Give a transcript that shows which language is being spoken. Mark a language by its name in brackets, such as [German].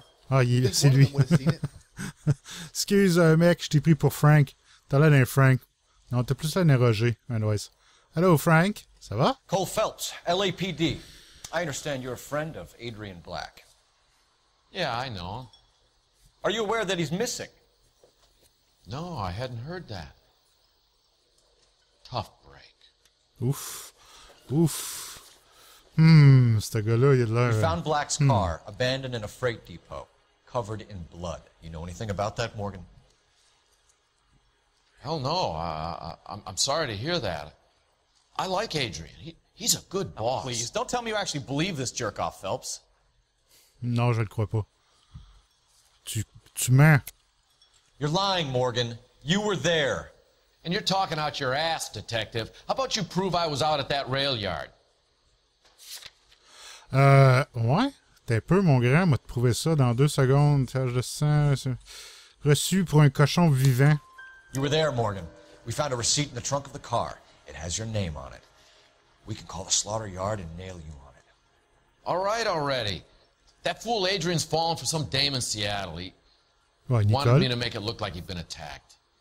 [French] Ah, c'est lui. Excuse, mec, je t'ai pris pour Frank. T'as l'air d'un Frank. Non, t'as plus l'air d'un Roger. [English] Anyways. Hello, Frank. [French] Ça va? [English] Cole Phelps, LAPD. I understand you're a friend of Adrian Black. Yeah, I know. Are you aware that he's missing? No, I hadn't heard that. Tough break. [French] Ouf. Ouf. Ce gars-là, il a de l'air... [English] We found Black's car, abandoned in a freight depot, covered in blood. You know anything about that, Morgan? Hell no. I'm sorry to hear that. I like Adrian. He's a good boss. Please, don't tell me you actually believe this jerk-off, Phelps. [French] Non, je le crois pas. Tu mens. [English] You're lying, Morgan. You were there. And you're talking out your ass, detective. How about you prove I was out at that rail yard? [French] Ouais. T'es un peu, mon grand, m'a te prouvé ça dans 2 secondes. Tache de sang. Reçu pour un cochon vivant. [English] You were there, Morgan. We found a receipt in the trunk of the car. It has your name on it. We can call the slaughter yard and nail you on it. All right already. That fool Adrian's fallen for some dame in Seattle. He wanted me to make it look like he'd been attacked.